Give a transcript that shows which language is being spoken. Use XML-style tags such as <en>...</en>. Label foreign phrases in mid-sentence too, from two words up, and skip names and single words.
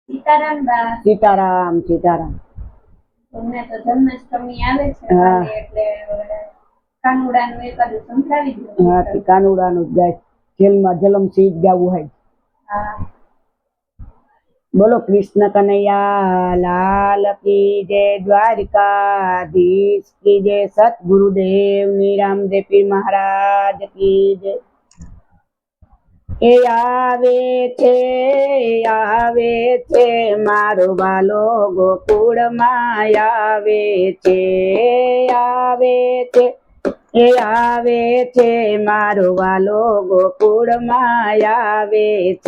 <gu>સીતારામ સીતારામ। તમને તો જન્માષ્ટમી આવે છે એટલે કાનુડાનું એકાદું સંભળાવી દો। હા, કાનુડાનું જ ગાય, જેલમાં જલમ સીધ ગાવું હોય। હા,</gu> <hi>બોલો कृष्ण कन्हैया लाल की जय, द्वारिकाधीश की जय, सतगुरुदेव रामदेव पीर महाराज की जय।</hi> <gu>આવે છે મારો વાલો ગોકુળમાં આવે છે મારો વાલો ગોકુળમાં આવે છે।</gu>